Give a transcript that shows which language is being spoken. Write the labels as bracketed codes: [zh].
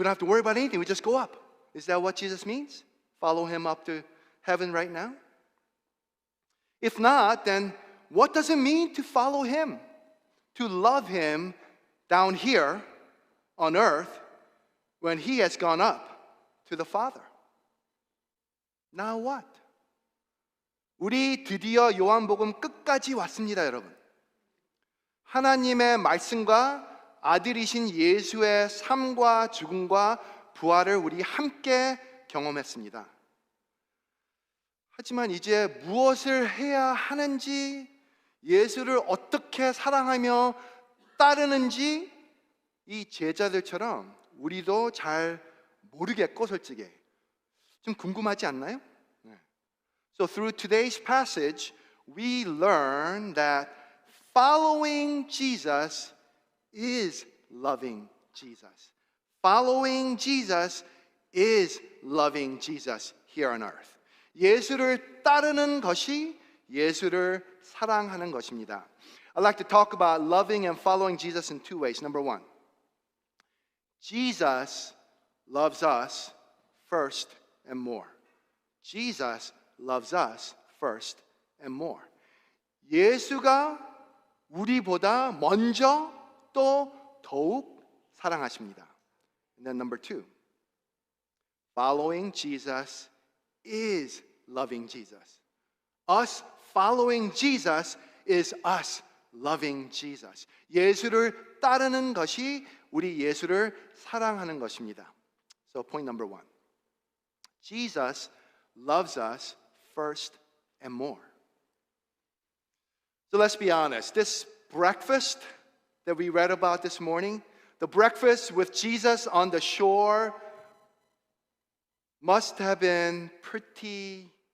[en] We don't have to worry about anything. We just go up. Is that what Jesus means? Follow him up to heaven right now? If not, then what does it mean to follow him? To love him down here on earth when he has gone up to the Father? Now what? [ko] 우리 드디어 요한복음 끝까지 왔습니다, 여러분. 하나님의 말씀과 아들이신 예수의 삶과 죽음과 부활을 우리 함께 경험했습니다. 하지만 이제 무엇을 해야 하는지, 예수를 어떻게 사랑하며 따르는지 이 제자들처럼 우리도 잘 모르겠고 솔직히 좀 궁금하지 않나요? [en] So through today's passage, we learn that following Jesus is loving Jesus. Following Jesus is loving Jesus here on earth. [ko] 예수를 따르는 것이 예수를 사랑하는 것입니다. [en] I'd like to talk about loving and following Jesus in two ways. Number one, Jesus loves us first and more. Jesus loves us first and more. [ko] 예수가 우리보다 먼저 또 더욱 사랑하십니다. [en] And then number two, following Jesus is loving Jesus. Us following Jesus is us loving Jesus. [ko] 예수를 따르는 것이 우리 예수를 사랑하는 것입니다. [en] So point number one, Jesus loves us first and more. So let's be honest, this breakfast that we read about this morning, the breakfast with Jesus on the shore must have been pretty